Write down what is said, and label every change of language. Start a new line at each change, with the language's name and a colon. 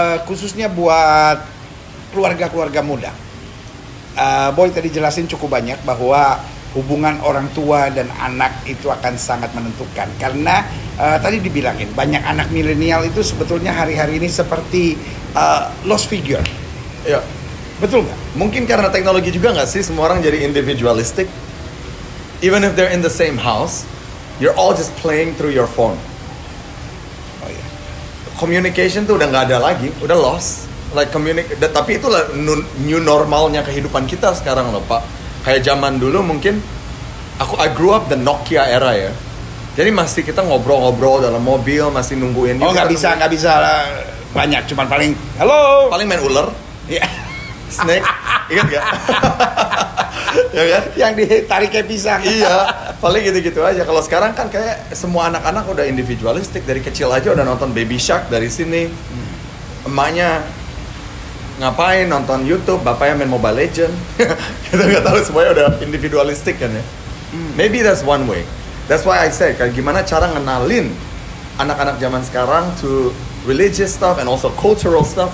Indonesian: khususnya buat keluarga-keluarga muda. Boy tadi jelasin cukup banyak bahwa hubungan orang tua dan anak itu akan sangat menentukan. Karena tadi dibilangin banyak anak milenial itu sebetulnya hari-hari ini seperti lost figure. Iya. Betul nggak? Mungkin karena teknologi juga nggak sih, semua orang jadi individualistic.
English: Even if they're in the same house, you're all just playing through your phone.
Indonesian: Oh iya. Communication tuh udah nggak ada lagi, udah lost. Like tapi itulah new normalnya kehidupan kita sekarang loh Pak. Kayak zaman dulu mungkin
English: I grew up the Nokia era
Indonesian: ya. Jadi masih kita ngobrol-ngobrol dalam mobil, masih nungguin. Oh nggak bisa banyak, cuman paling halo. Paling main ular, Iya. snake, ingat gak? Ya kan? Yang ditarik kayak pisang. Iya, paling gitu-gitu aja. Kalau sekarang kan kayak semua anak-anak udah individualistik, dari kecil aja udah nonton Baby Shark dari sini. Emaknya ngapain nonton YouTube, bapaknya main Mobile Legend. Kita nggak tahu, semuanya udah individualistik kan ya.
English: Maybe that's one way. That's why I say,
Indonesian: kayak gimana cara ngenalin anak-anak zaman sekarang
English: to religious stuff and also cultural stuff.